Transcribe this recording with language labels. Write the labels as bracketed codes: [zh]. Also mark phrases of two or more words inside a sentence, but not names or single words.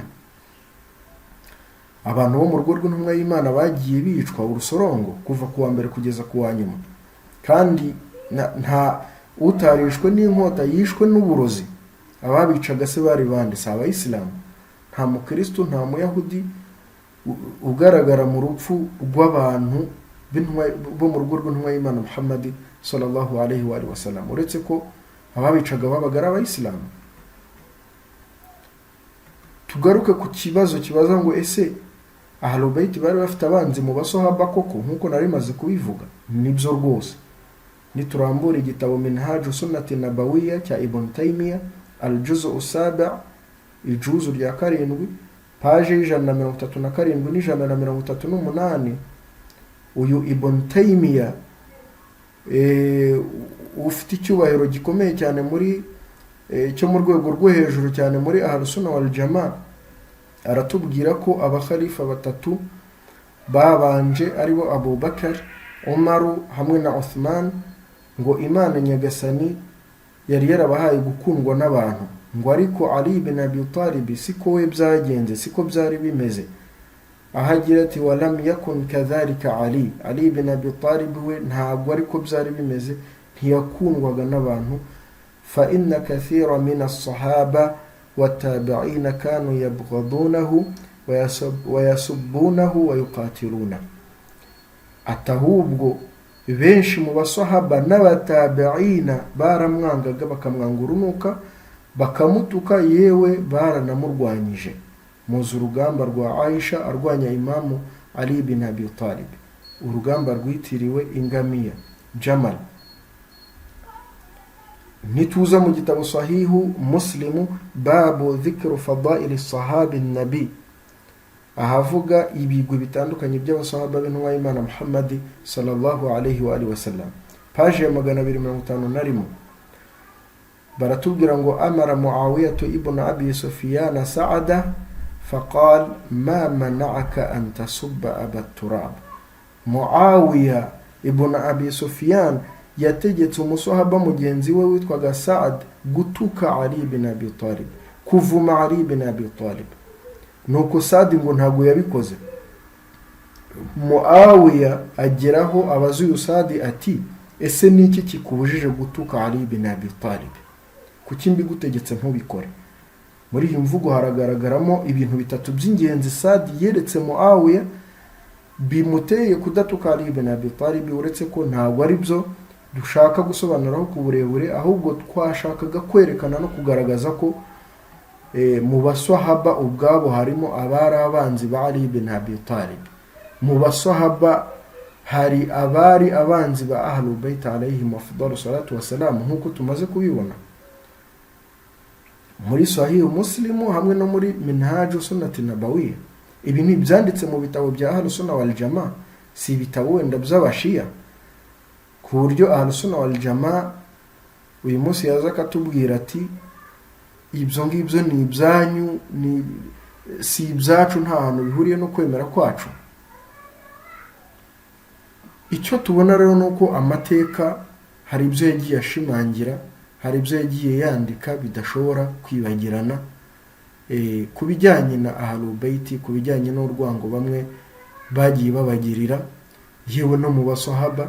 [rw] Abantu bo mu rugo rw'intumwa y'Imana bagiye bicwa urusorongo kuva ku wa mbere kugeza ku wa nyuma, kandi nta utarishwe n'inkota, yishwe n'uburozi. Ababicaga se bari bande? Si abayisilamu. Nta mukristo, nta muyahudi ugaragara mu rupfu rw'abantu bo mu rugo rw'intumwa y'Imana Muhammad [ar] صلى الله عليه وسلم, [rw] uretse ko ababicaga babaga ari abayisilamu. Tugaruke ku kibazo kibaza ngo, ese [ar] أهل البيت [rw] bari bafite abanzi mu basahaba koko? Nkuko nari maze kubivuga, nibyo rwose. Niturambura igitabo Minhaju Sunnati Nabawiyya cya Ibn Taymiyyah, [ar] الجزء السابع', [rw] ijuzu rya 7, page 137 n'138, uyu Ibn Taymiyyah ufite icyubahiro gikomeye cyane muri cyo mu rwego rwo hejuru cyane muri [ar] أهل السنة والجماعة, [rw] aratubwira ko abakhalifa batatu babanje aribo Abu Bakar, Umar hamwe na Uthman, ngo Imana nyagasani yari yarabahaye gukundwa n'abantu, ngo ariko Ali ibn Abi Talib siko we byagenze, siko byari bimeze. Ahagira ati [ar] ولم يكن كذلك [rw] Ali ibn Abi Talib we ntabwo ariko byari bimeze, ntiyakundwaga n'abantu. [ar] فإن كثيرا من الصحابة والتابعين كانوا يبغضونه ويسبونه ويقاتلونه. [rw] Atahubwo benshi mu basahaba n'abatabi'ina baramwangaga, bakamwanga urunuka, bakamutuka, yewe baranamurwanyije. Muzi urugamba rwa Aisha arwanya Imamu Ali ibn Abi Talib, urugamba rwitiriwe ingamiya Jamal. Nituza mu gitabo Sahihu Muslimu [ar] باب ذكر فضائل صحابي النبي, [rw] ahavuga ibigwi bitandukanye by'abasahaba b'intumwa y'Imana Muhammad [ar] صلى الله عليه وسلم, [rw] page ya 251, baratubwira ngo [ar] أمر معاوية بن أبي سفيان سعدا فقال ما منعك أن تسب أبا تراب. [rw] Muawiyah ibn Abi Sufyan yategetse umusahaba mugenzi we witwaga Sa'ad gutuka Ali ibn Abi Talib, kuvuma Ali ibn Abi Talib. Nuko Sa'ad ngo ntabwo yabikoze. Muawiyah ageraho abazuye Sa'ad ati, ese niki kikubujije gutuka Ali ibn Abi Talib? Kuki mbigutegetse ntubikore? Muri iyi mvugo haragaragaramo ibintu bitatu by'ingenzi Sa'ad yeretse Muawiyah bimuteye kudatuka Ali ibn Abi Talib, uretse ko ntabwo ari byo dushaka gusobanuraho ku burebure, ahubwo twashakaga kwerekana no kugaragaza ko mu basahaba ubwabo harimo abari abanzi ba Ali ibn Abi Talib. Mu basahaba hari abari abanzi ba [ar] أهل البيت عليهم أفضل الصلاة والسلام [rw] nkuko tumaze kubibona muri sahih muslimu hamwe no muri minhaj sunnati nabawiyya. Ibi ni byanditse mu bitabo bya [ar] أهل السنة والجماعة, [rw] si ibitabo wenda by'abashia, ku buryo [ar] أهل السنة والجماعة [rw] uyu munsi yaza katubwira ati ibyo ngibyo ni ibyanyu, ni si ibyacu, nta hantu bihuriye no kwemera kwacu. Icyo tubona rero nuko amateka hari ibyo yagiye ashimangira, hari ibyo yagiye yandika bidashobora kwibagirana ku bijyanye na [ar] أهل البيت, [rw] ku bijyanye n'urwango bamwe bagiye babagirira, yewe no mu basahaba.